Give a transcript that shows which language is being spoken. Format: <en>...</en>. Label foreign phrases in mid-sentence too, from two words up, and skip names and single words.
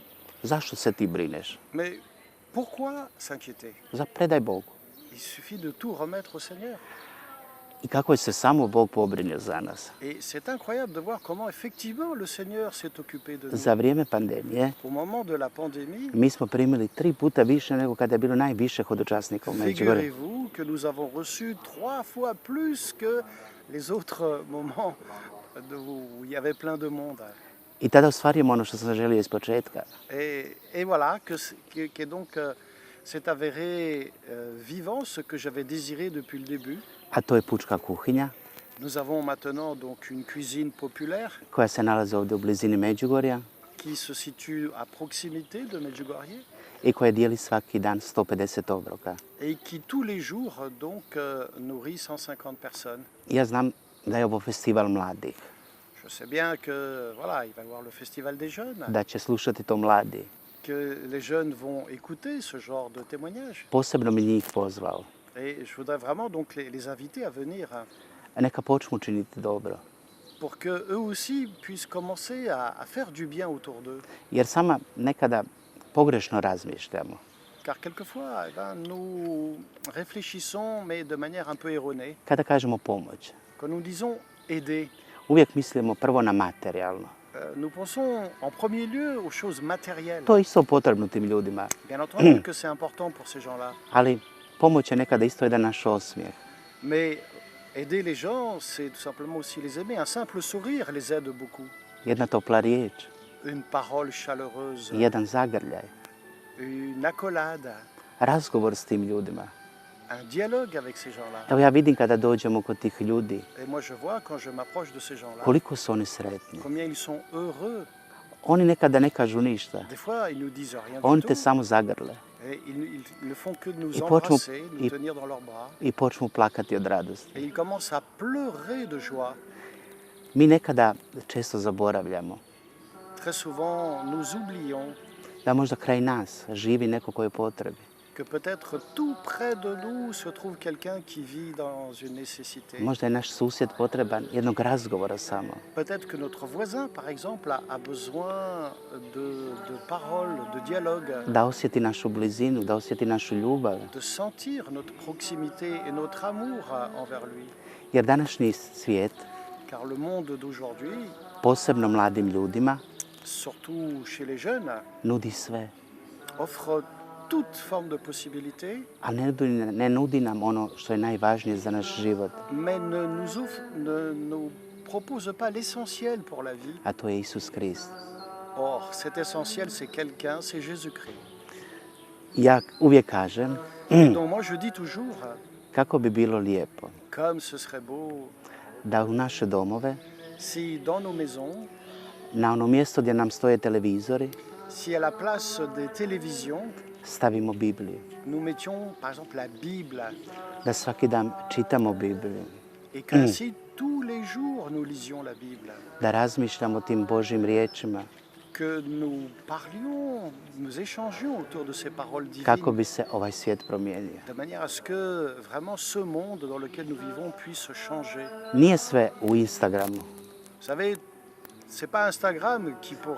<hr>zašto se ti brineš?</hr> <fr>mais pourquoi s'inquiéter?</fr> <hr>Predaj Bogu.</hr> <fr>Il suffit de tout remettre au Seigneur.</fr> <hr>I kako je se samo Bog pobrinio za nas.</hr> <fr>Et c'est incroyable de voir comment effectivement le Seigneur s'est occupé de nous.</fr> <hr>Za vrijeme pandemije</hr> <fr>Au moment de la pandémie,</fr> <hr>mi smo primili 3 puta više nego kada je bilo najviše hodočasnika u Međugorju.</hr> <fr>figurez-vous que nous avons reçu 3 fois plus que les autres moments où il y avait plein de monde.</fr> <hr>I tada ostvarujemo ono što sam želio iz početka.</hr> <fr>Et voilà, que donc s'est avéré vivant ce que j'avais désiré depuis le début.</fr> <hr>A to je pučka kuhinja</hr> <fr>Nous avons maintenant donc une cuisine populaire</fr> <hr>koja se nalazi ovdje u blizini Međugorja</hr> <fr>qui se situe à proximité de Medjugorje</fr> <hr>i koja dijeli svaki dan 150 obroka.</hr> <fr>et qui tous les jours donc nourrit 150 personnes.</fr> <hr>Ja znam da je ovo festival mladih,</hr> <fr>Je sais bien que voilà, il va y avoir le festival des jeunes,</fr> <hr>da će slušati to mladi.</hr> <fr>que les jeunes vont écouter ce genre de témoignages.</fr> <hr>Posebno mi njih pozvao.</hr> <fr>Et je voudrais vraiment donc les inviter à venir</fr> <hr>Neka počnu činiti dobro.</hr> <fr>pour que eux aussi puissent commencer à faire du bien autour d'eux.</fr> <hr>Jer sama nekada pogrešno razmišljamo.</hr> <fr>Car quelquefois, eh ben, nous réfléchissons, mais de manière un peu erronée.</fr> <hr>Kada kažemo pomoć,</hr> <fr>Quand nous disons aider,</fr> <hr>uvijek mislimo prvo na materijalno.</hr> <fr>nous pensons en premier lieu aux choses matérielles.</fr> <hr>To je isto potrebno tim ljudima,</hr> <fr>Bien entendu que c'est important pour ces gens-là.</fr> <hr>ali pomoć je nekada isto jedan naš osmijeh.</hr> <fr>Mais aider les gens, c'est tout simplement aussi les aimer. Un simple sourire les aide beaucoup.</fr> <hr>Jedna topla riječ,</hr> <fr>Une parole chaleureuse,</fr> <hr>jedan zagrljaj,</hr> <fr>une accolade,</fr> <hr>razgovor s tim ljudima.</hr> <fr>un dialogue avec ces gens-là.</fr> <hr>Evo ja vidim kada dođemo kod tih ljudi,</hr> <fr>Et moi, je vois quand je m'approche de ces gens-là,</fr> <hr>koliko su oni sretni.</hr> <fr>combien ils sont heureux.</fr> <hr>Oni nekada ne kažu ništa,</hr> <fr>Des fois, ils nous disent rien</fr> <hr>oni</hr> <fr>du</fr> <hr>te</hr> <fr>tout.</fr> <hr>samo zagrle</hr> <fr>Et ils ne font que de nous</fr> <hr>I počnu-</hr> <fr>embrasser, nous</fr> <hr>i-</hr> <fr>tenir dans leurs bras.</fr> <hr>i počnu plakati od radosti.</hr> <fr>Et ils commencent à pleurer de joie.</fr> <hr>Mi nekada često zaboravljamo</hr> <fr>Très souvent, nous oublions</fr> <hr>da možda kraj nas živi neko koji je potrebi.</hr> <fr>que peut-être tout près de nous se trouve quelqu'un qui vit dans une nécessité.</fr> <hr>Možda je naš susjed potreban jednog razgovora samo.</hr> <fr>Peut-être que notre voisin, par exemple, a besoin de paroles, de dialogue,</fr> <hr>Da osjeti našu blizinu, da osjeti našu ljubav.</hr> <fr>de sentir notre proximité et notre amour envers lui.</fr> <hr>Jer današnji svijet,</hr> <fr>Car le monde d'aujourd'hui,</fr> <hr>posebno mladim ljudima,</hr> <fr>surtout chez les jeunes,</fr> <hr>nudi sve.</hr> <fr>offre toute forme de possibilités,</fr> <hr>Ali ne nudi nam ono što je najvažnije za naš život,</hr> <fr>mais ne nous propose pas l'essentiel pour la vie.</fr> <hr>a to je Isus Krist.</hr> <fr>Or, cet essentiel, c'est quelqu'un, c'est Jésus-Christ.</fr> <hr>Ja uvijek kažem,</hr> <fr>Et donc moi, je dis toujours,</fr> <hr>kako bi bilo lijepo</hr> <fr>comme ce serait beau</fr> <hr>da u naše domove,</hr> <fr>si dans nos maisons,</fr> <hr>na ono mjesto gdje nam stoje televizori,</hr> <fr>si à la place des télévisions,</fr> <hr>stavimo Bibliju.</hr> <fr>nous mettions par exemple la Bible</fr> <hr>Da svaki dan čitamo Bibliju.</hr> <fr>et qu'ainsi tous les jours nous lisions la Bible.</fr> <hr>Da razmišljamo o tim Božjim riječima</hr> <fr>Que nous parlions, nous échangions autour de ces paroles</fr> <hr>kako</hr> <fr>divines,</fr> <hr>bi se ovaj svijet promijenio.</hr> <fr>de manière à ce que vraiment ce monde dans lequel nous vivons puisse changer.</fr> <hr>Nije sve u Instagramu,</hr> <fr>Vous savez, c'est pas Instagram qui pourra</fr>